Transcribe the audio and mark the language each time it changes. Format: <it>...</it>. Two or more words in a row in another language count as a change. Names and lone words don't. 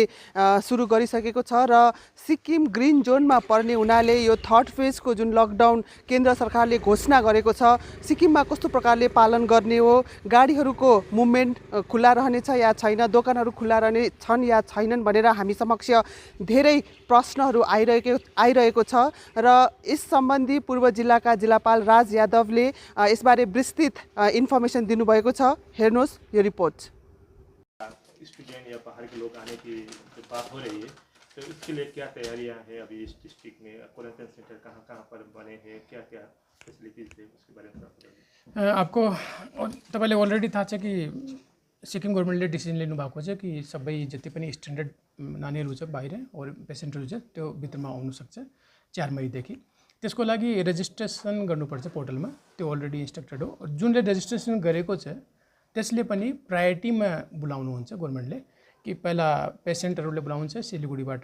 <ne>सुरु गरिसकेको छ र सिक्किम ग्रीन जोनमा पर्ने हुनाले यो थर्ड फेजको जुन लकडाउन केन्द्र सरकारले घोषणा गरेको छ सिक्किममा कस्तो प्रकारले पालन गर्ने हो, गाडीहरूको मुभमेन्ट खुला रहनेछ या छैन, दोकानहरू खुला रहने छन् या छैनन् भनेर हामी समक्ष धेरै प्रश्नहरू आइरहेको छ र यस सम्बन्धी पूर्व जिल्लाका जिल्लापाल राज यादवले यसबारे विस्तृत इन्फर्मेसन दिनुभएको छ। हेर्नुहोस् यो रिपोर्ट।</ne> <hi>स्टूडेंट या बाहर के लोग आने की बात हो रही है, तो इसके लिए क्या तैयारियां हैं अभी इस डिस्ट्रिक्ट में? क्वारंटाइन सेंटर कहाँ पर बने हैं, क्या क्या फेसिलिटीज है उसके बारे में</hi> <ne>आपको तपाईँले अलरेडी थाहा छ कि सिक्किम गभर्मेन्टले डिसिजन लिनुभएको छ कि सबै जति पनि स्ट्यान्डर्ड नानीहरू छ बाहिर और पेसेन्टहरू छ त्यो भित्रमा आउनु सक्छ 4 मईदेखि। त्यसको लागि रेजिस्ट्रेसन गर्नुपर्छ पोर्टलमा, त्यो</ne> <en>already instructed</en> <ne>हो। जुनले रेजिस्ट्रेसन गरेको छ त्यसले पनि प्रायोरिटीमा बोलाउनुहुन्छ गभर्मेन्टले कि पहिला पेसेन्टहरूले बोलाउँछ सिलिगुडीबाट।</ne>